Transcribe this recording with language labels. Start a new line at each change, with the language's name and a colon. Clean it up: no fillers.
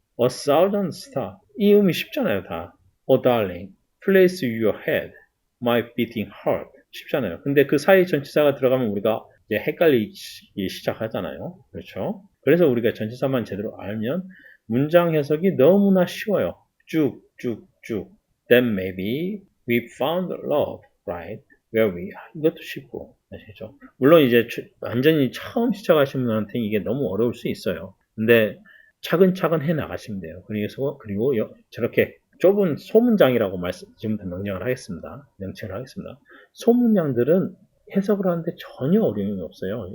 English: A thousand stars.
Korean: 이 음이 쉽잖아요, 다.
English: Oh darling. Place your head. My beating heart. 쉽잖아요.
Korean: 근데 그 사이 전치사가 들어가면 우리가 이제 헷갈리기 시작하잖아요. 그렇죠? 그래서 우리가 전치사만 제대로 알면 문장 해석이 너무나 쉬워요. 쭉.
English: Then maybe we found love right where we are.
Korean: 이것도 쉽고. 아시죠? 물론 이제 완전히 처음 시작하시는 분한테는 이게 너무 어려울 수 있어요. 근데 차근차근 해 나가시면 돼요. 그리고 저렇게 좁은 소문장이라고 지금부터 명령을 하겠습니다. 명칭을 하겠습니다. 소문장들은 해석을 하는데 전혀 어려움이 없어요.